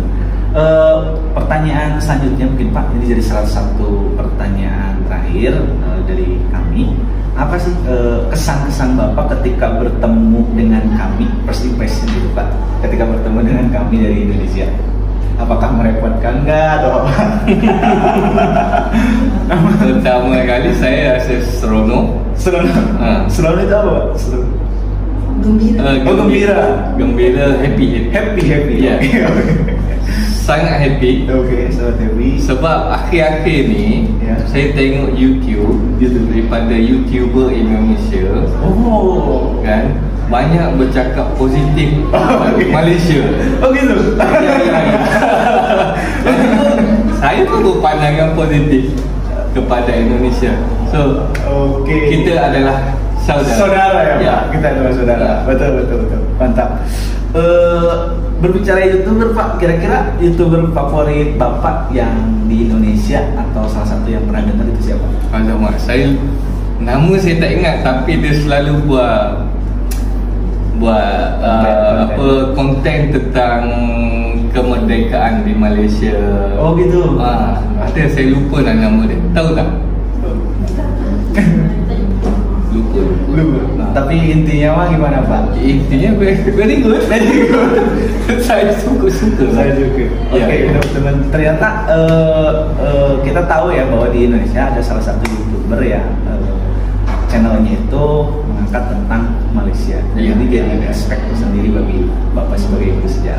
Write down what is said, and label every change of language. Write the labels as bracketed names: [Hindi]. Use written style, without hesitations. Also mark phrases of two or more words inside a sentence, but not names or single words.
[Indonesian] Pertanyaan selanjutnya mungkin Pak, ini jadi salah satu pertanyaan terakhir dari kami. Apa sih kesan-kesan Bapak ketika bertemu dengan kami, [English] first impression [Indonesian] gitu Pak, ketika bertemu dengan kami dari Indonesia? Apakah merepotkan enggak atau apa? [Malay] Pertama kali saya rasa seronok. [Indonesian] Seronok itu apa Pak? [Malay] Gembira, happy. Yeah. Sangat happy. Sangat happy. Sebab akhir-akhir ni saya tengok YouTube daripada YouTuber Indonesia. Kan banyak bercakap positif Malaysia. [Indonesian] Gitu. [Malay] Saya pun berpandangan positif kepada Indonesia. So kita adalah saudara ya. Kita adalah saudara. Betul. Mantap. [Indonesian] Berbicara YouTuber Pak, kira-kira YouTuber favorit Bapak yang di Indonesia atau salah satu yang pernah dengar itu siapa? [Malay] Alamak, nama saya tak ingat, tapi dia selalu buat konten tentang kemerdekaan di Malaysia. [Indonesian] Gitu. [Malay] Ada, saya lupa nama dia. Tahu tak? Lupa. [Indonesian] Tapi intinya mah gimana Pak? [Malay] Intinya [English] very good. [Malay] Saya suka. [Indonesian] Saya juga. Oke, teman-teman. Ternyata kita tahu ya bahwa di Indonesia ada salah satu YouTuber ya, channelnya itu mengangkat tentang Malaysia. Jadi jadi aspek tersendiri bagi Bapak sebagai guru sejarah.